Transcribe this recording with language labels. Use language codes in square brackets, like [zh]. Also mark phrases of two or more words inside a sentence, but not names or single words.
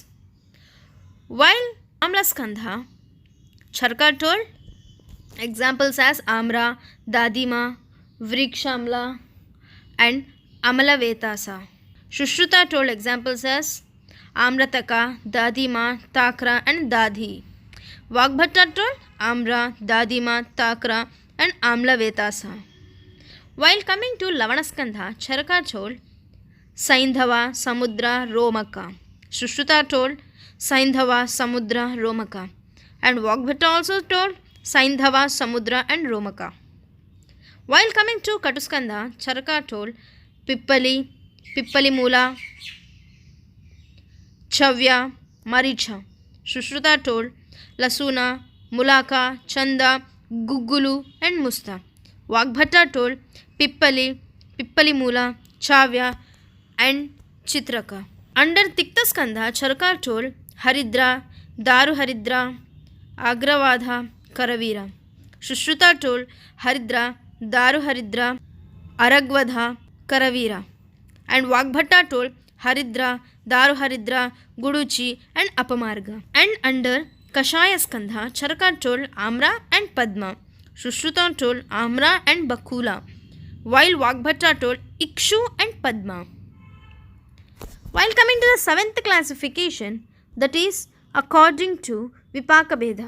[en] While Amla Skandha, Charaka told examples as Amra, Dadima, Vrikshamla and Amala Vetasa. Shushruta told examples as Amrataka, Dadima, Takra and Dadhi. Vagbhatta told Amra, Dadima, Takra and Amla Vetasa. While coming to Lavanaskandha, Charaka told Saindhava, Samudra, Romaka. Shushruta told Saindhava, Samudra, Romaka. And Vagbhatta also told Saindhava, Samudra and Romaka. While coming to Katuskandha, Charaka told Pippali, Pippali Mula, Chavya, Maricha. Shushruta told Lasuna, Mulaka, Chanda, Guggulu and Musta. Vagbhatta told Pippali, Pippali Mula, Chavya and Chitraka. Under Tikta Skandha, Charaka told Haridra, Daru Haridra, Agravadha, Karavira. Shushruta told Haridra, Daru Haridra, Aragvadha, Karavira. And Vagbhatta told Haridra, Daru Haridra, Guduchi and Apamarga. And under Kashaya Skandha, Charaka told Amra and Padma. Shushruta told Amra and Bakula, while Vagbhatta told Ikshu and Padma. While coming to the seventh classification, that is according to Vipaka Bheda.